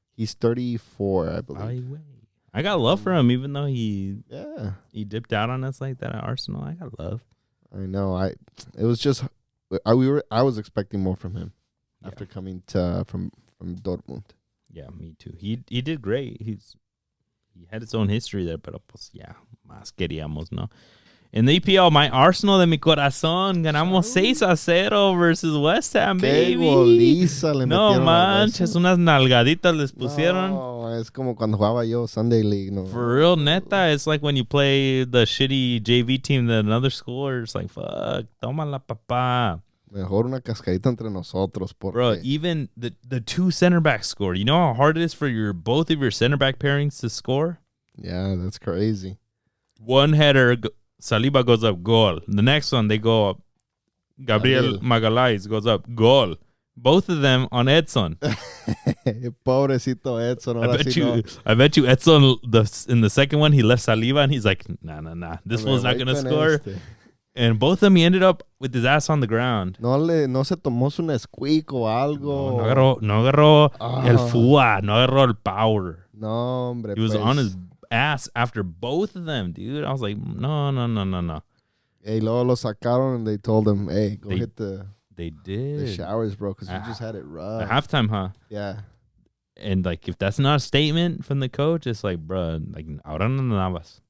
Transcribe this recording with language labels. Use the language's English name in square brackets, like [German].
[English] He's 34, I believe. I got love for him, even though he dipped out on us like that at Arsenal. I got love. I know. It was just I was expecting more from him after coming from Dortmund. Yeah, me too. He did great. He had his own history there, [Spanish] pero pues más queríamos, ¿no? [English] In the EPL, my Arsenal [Spanish] de mi corazón ganamos [English] 6-0 versus West Ham, baby. [Spanish] Qué goliza le no manches, unas nalgaditas les pusieron. No, es como cuando jugaba yo Sunday League. No. [English] For real, neta, it's like when you play the shitty JV team that another school, it's like, fuck, [Spanish] tómala, papá. Mejor una cascarita entre nosotros. [English] Bro, even the two center backs scored. You know how hard it is for both of your center back pairings to score? Yeah, that's crazy. One header, Saliba goes up, goal. The next one, they go up. Gabriel Magalhaes goes up, goal. Both of them on Edson. [Spanish] Pobrecito Edson. [English] I bet you Edson, in the second one, he left Saliba, and he's like, nah. This one's not going to score. And both of them, he ended up with his ass on the ground. [Spanish] No se tomó su Nesquik o algo. No agarró el FUA. No agarró el power. No, hombre. [English] He was on his ass after both of them, dude. I was like, no. Hey, [Spanish] luego lo sacaron [English] and they told him, hey, go hit the showers, bro, because you just had it rough. At halftime, huh? Yeah. And like, if that's not a statement from the coach, it's like, bro, like, [Spanish] ahora no andabas.